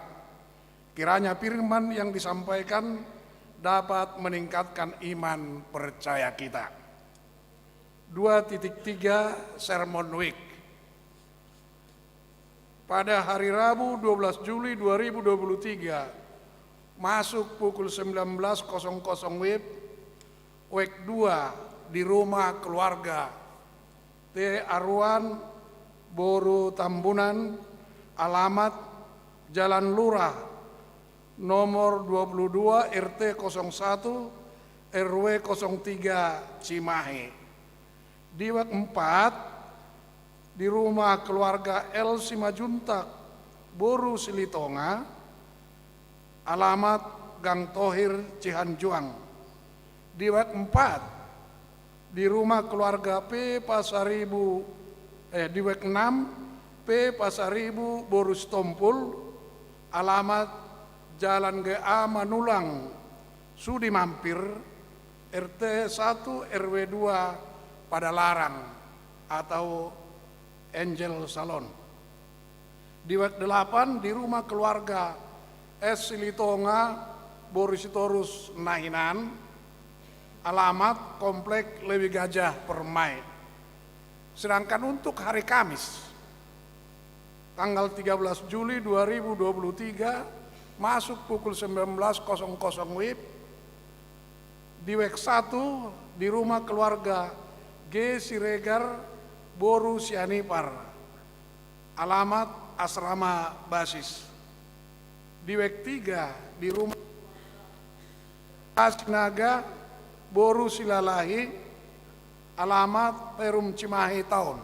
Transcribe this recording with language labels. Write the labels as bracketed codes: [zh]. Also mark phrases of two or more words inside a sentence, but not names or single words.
[id] Kiranya firman yang disampaikan dapat meningkatkan iman percaya kita. [en] 2.3 Sermon Week. [id] Pada hari Rabu 12 Juli 2023 masuk pukul 19.00 WIB, WEK 2 di rumah keluarga T. Arwan Boru Tambunan, alamat Jalan Lurah nomor 22 RT 01 RW 03 Cimahi. Di WEK 4 di rumah keluarga El Simajuntak Boru Silitonga, alamat Gang Tohir Cihanjuang. Di WEK 4 di rumah keluarga P. Pasaribu di WEK 6 P. Pasaribu Boru Stompul, alamat Jalan GA Manulang Sudi Mampir RT 1 RW 2 Padalarang atau Angel Salon. Di WEK 8 di rumah keluarga S. Silitonga Borisitorus Nahinan, alamat Komplek Lewi Gajah Permai. Sedangkan untuk hari Kamis tanggal 13 Juli 2023 masuk pukul 19.00 WIB di WEK 1 di rumah keluarga G. Siregar Boru Sianipar, alamat Asrama Basis. Di WEK 3 di rumah Asnaga Boru Silalahi, alamat Perum Cimahi Taun.